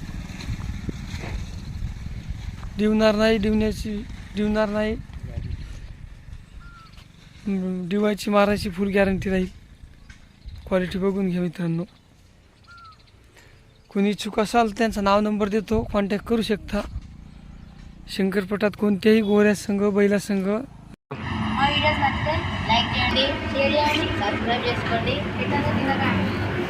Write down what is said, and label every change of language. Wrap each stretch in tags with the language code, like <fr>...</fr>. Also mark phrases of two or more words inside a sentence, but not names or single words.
<mr>डिवणार नाही, डिवायची मारायची फुल गॅरंटी राहील. क्वालिटी बघून घ्या मित्रांनो. कोणी इच्छुक असाल त्यांचा नाव नंबर देतो, कॉन्टॅक्ट करू शकता. शंकरपटात कोणत्याही गोऱ्या संघ, बैला संघ.</mr> <te>మా వీడియోస్ నచ్చితే లైక్ చేయండి, షేర్ చేయండి, సబ్స్క్రైబ్ చేసుకోండి. ఇట్లా</te>